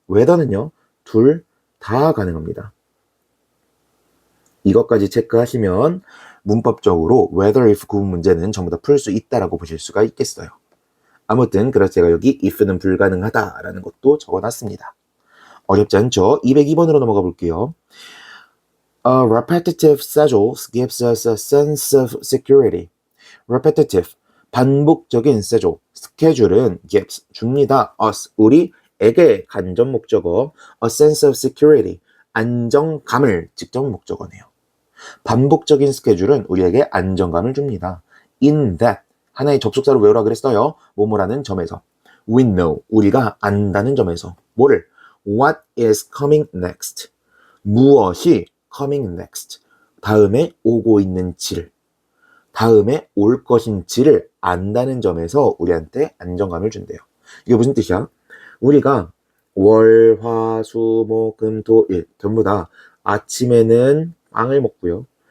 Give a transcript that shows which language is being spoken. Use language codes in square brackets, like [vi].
[ko] whether는요 둘 다 가능합니다. 이것까지 체크하시면 문법적으로 whether, if 구분 문제는 전부 다 풀 수 있다라고 보실 수가 있겠어요. 아무튼 그래서 제가 여기 if는 불가능하다라는 것도 적어놨습니다. 어렵지 않죠? 202번으로 넘어가 볼게요. [en] Repetitive schedules gives us a sense of security. [ko] Repetitive, 반복적인 schedule, 스케줄은 gives, 줍니다. us, 우리에게 간접 목적어, [en] a sense of security, [ko] 안정감을 직접 목적어네요. 반복적인 스케줄은 우리에게 안정감을 줍니다. In that, 하나의 접속사로 외우라 그랬어요. 뭐뭐라는 점에서. [en] We know, [ko] 우리가 안다는 점에서. [en] 뭐를? What is coming next? [ko] 무엇이 [en] coming next? [ko] 다음에 오고 있는지를, 다음에 올 것인지를 안다는 점에서 우리한테 안정감을 준대요. 이게 무슨 뜻이야? 우리가 월, 화, 수, 목, 금, 토, 일 전부 다 아침에는 빵을 먹고요.